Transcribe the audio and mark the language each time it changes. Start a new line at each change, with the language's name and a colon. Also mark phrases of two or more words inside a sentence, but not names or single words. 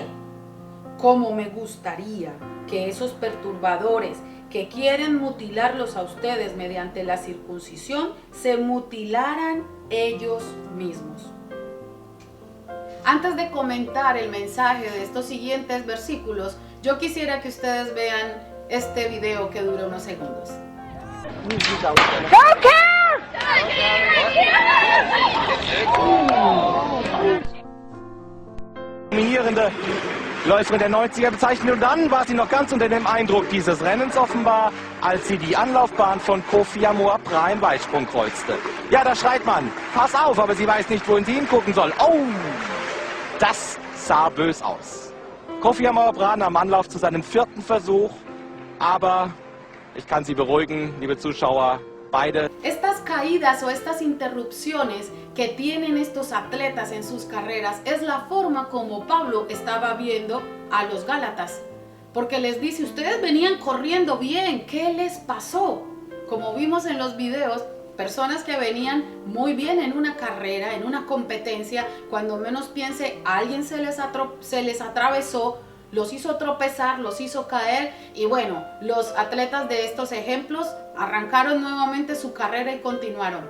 Spanish: Como me gustaría que esos perturbadores que quieren mutilarlos a ustedes mediante la circuncisión se mutilaran ellos mismos. Antes de comentar el mensaje de estos siguientes versículos, yo quisiera que ustedes vean este video que dura unos segundos.
German: Dominierende Läuferin der 90er bezeichnet, und dann war sie noch ganz unter dem Eindruck dieses Rennens offenbar, als sie die Anlaufbahn von Kofi Amor-Bra im Weitsprung kreuzte. Ja, da schreit man: pass auf, aber sie weiß nicht, wohin sie hingucken soll. Oh, das sah bös aus. Kofi Amor-Bra nahm Anlauf zu seinem 4. Versuch, aber ich kann Sie beruhigen, liebe Zuschauer, beide.
Spanish: Estas caídas o estas interrupciones que tienen estos atletas en sus carreras es la forma como Pablo estaba viendo a los Gálatas, porque les dice: ustedes venían corriendo bien, ¿qué les pasó? Como vimos en los videos, personas que venían muy bien en una carrera, en una competencia, cuando menos piense, alguien se les atravesó, los hizo tropezar, los hizo caer, y bueno, los atletas de estos ejemplos arrancaron nuevamente su carrera y continuaron.